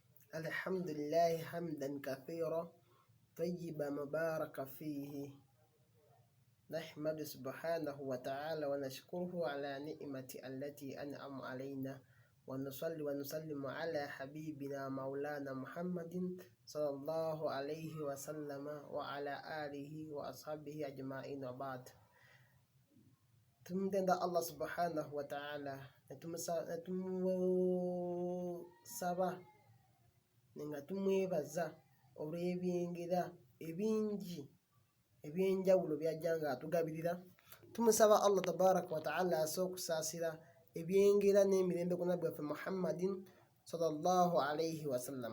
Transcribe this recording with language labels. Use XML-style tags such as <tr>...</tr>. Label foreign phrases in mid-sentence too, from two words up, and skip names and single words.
<ar>الحمد لله حمدا كثيرا طيبا مبارك فيه نحمد سبحانه وتعالى ونشكره على نعمة التي أنعم علينا ونصلي ونسلم على حبيبنا مولانا محمد صلى الله عليه وسلم وعلى آله وأصحابه أجمعين وبعد.</ar> <lg>Tumtenda Allah</lg> <ar>سبحانه وتعالى</ar> <lg>natumusaba nga tumwebaza olw'ebyengera ebingi ebyenjawulo byajja nga atugabirira. Tumusaba Allah</lg> <ar>تبارك وتعالى</ar> <lg>asookusaasira ebyengera n'emirembe ku nabbi waffe Muhammadin</lg> <ar>صلى الله عليه وسلم.</ar>